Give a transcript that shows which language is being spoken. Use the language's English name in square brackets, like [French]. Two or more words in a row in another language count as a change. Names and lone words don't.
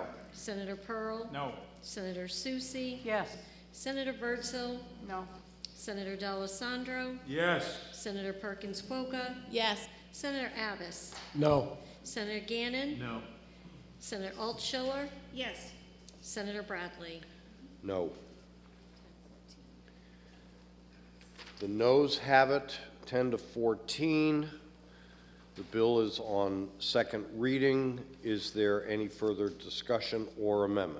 [English] Senator Pearl. No. Senator Susie. Yes. Senator Birdsell. No. Senator D'Alessandro. Yes. Senator Perkins Quokka. Yes. Senator Abbas. No. Senator Gannon. No. Senator Altschiller. Yes. Senator Bradley. No. The noes have it, 10-14. The bill is on second reading. Is there any further discussion or amendment?